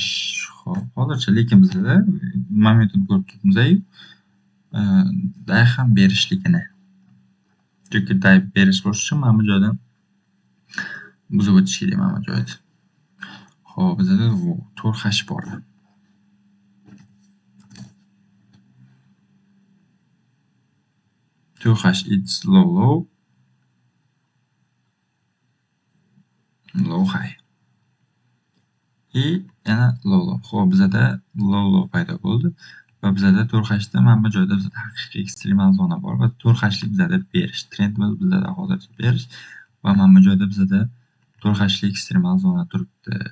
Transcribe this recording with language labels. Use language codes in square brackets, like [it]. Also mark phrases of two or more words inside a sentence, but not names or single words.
[uz] Xo'p, hozircha lekin bizda momentni ko'rib turibmiz-ku. Day ham berishligini. Chunki day berish bo'lish uchun mana bu joydan buzib o'tish kerak mana bu joyda. Xo'p, bizda 4 hash bor. [en] Two hash it's low, high. [uz] Yana low. Xo'p, bizada low paydo bo'ldi va bizada 4 hashda mana bu joyda bizada haqiqiy ekstremal zona bor va 4 hashlik bizada berish. Trendimiz bizada hozircha berish va mana bu joyda bizada 4 hashlik ekstremal zona turibdi.